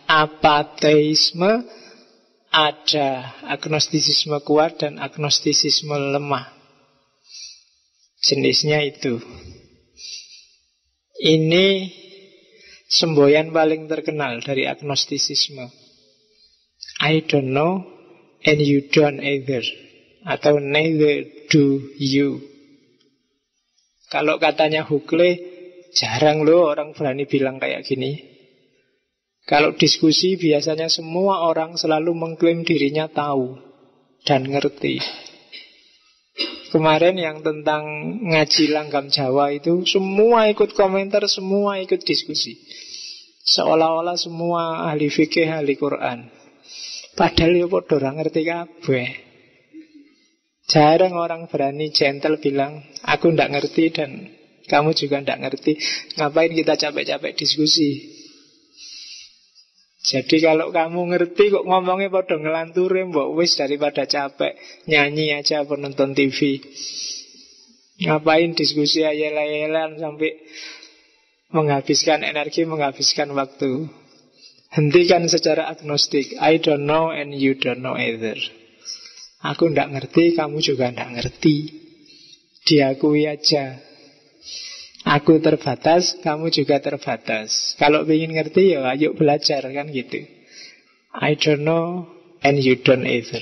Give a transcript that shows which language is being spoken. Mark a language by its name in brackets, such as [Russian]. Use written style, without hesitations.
[Indonesian] apateisme, ada agnostisisme kuat dan agnostisisme lemah. Jenisnya itu. Ini semboyan paling terkenal dari agnostisisme. [English] I don't know and you don't either. [Indonesian] Atau [English] neither do you. [Indonesian] Kalau katanya Hukle, jarang loh orang berani bilang kayak gini. Kalau diskusi biasanya semua orang selalu mengklaim dirinya tahu dan ngerti. Kemarin yang tentang ngaji langgam Jawa itu, semua ikut komentar, semua ikut diskusi. Seolah-olah semua ahli fikih, ahli Quran. Padahal [Javanese] ya padha ora ngerti kabeh. [Indonesian] Jarang orang berani gentle bilang, aku ndak ngerti dan kamu juga ndak ngerti. Ngapain kita capek-capek diskusi? Jadi kalau kamu ngerti kok ngomongnya padha ngelanturin, mbok wis daripada capek nyanyi aja apa nonton TV. Ngapain diskusi ayel-ayelan sampai menghabiskan energi, menghabiskan waktu. Hentikan secara agnostik. [English] I don't know and you don't know either. [Indonesian] Aku ndak ngerti, kamu juga ndak ngerti. Diakui aja. Aku terbatas, kamu juga terbatas. Kalau ingin ngerti, ya ayo belajar, kan gitu. [English] I don't know and you don't either.